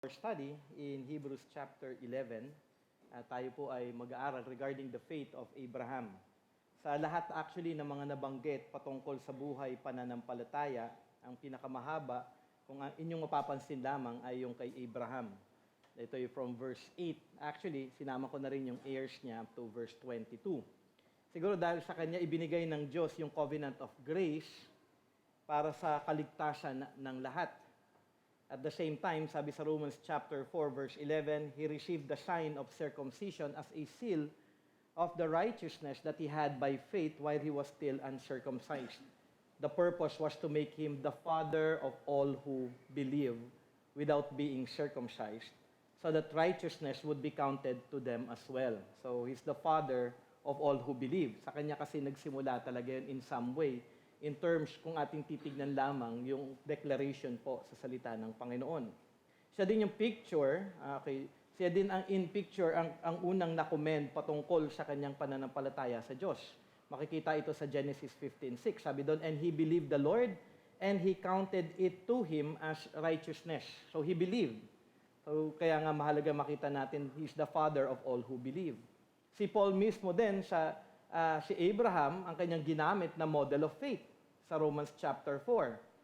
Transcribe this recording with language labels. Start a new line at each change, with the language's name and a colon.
English: our study in Hebrews chapter 11.
Filipino: Tayo po ay mag-aaral
English: regarding the faith of Abraham.
Filipino: Sa lahat actually ng mga nabanggit patungkol sa buhay pananampalataya, ang pinakamahaba, kung inyong mapapansin lamang ay yung kay Abraham. Ito ay from verse 8. Actually, sinama ko na rin yung heirs niya
English: up to verse 22.
Filipino: Siguro dahil sa kanya ibinigay ng Diyos yung
English: covenant of grace
Filipino: para sa kaligtasan ng lahat.
English: At the same time,
Filipino: sabi sa
English: Romans chapter 4 verse 11, he received the sign of circumcision as a seal of the righteousness that he had by faith while he was still uncircumcised. The purpose was to make him the father of all who believe without being circumcised, so that righteousness would be counted to them as well. So he's the father of all who believe.
Filipino: Sa kanya kasi nagsimula talaga yun
English: in some way, in terms
Filipino: kung ating titignan lamang yung declaration po sa salita ng Panginoon. Siya din yung picture, siya din ang in picture, ang unang na-commend patungkol sa kanyang pananampalataya sa Diyos. Makikita ito sa Genesis 15:6. Sabi doon,
English: and he believed the Lord, and he counted it to him as righteousness. So he believed. So
Filipino: kaya nga mahalaga makita natin,
English: he's the father of all who believe.
Filipino: Si Paul mismo din, si Abraham, ang kanyang ginamit na
English: model of faith
Filipino: sa Romans chapter 4.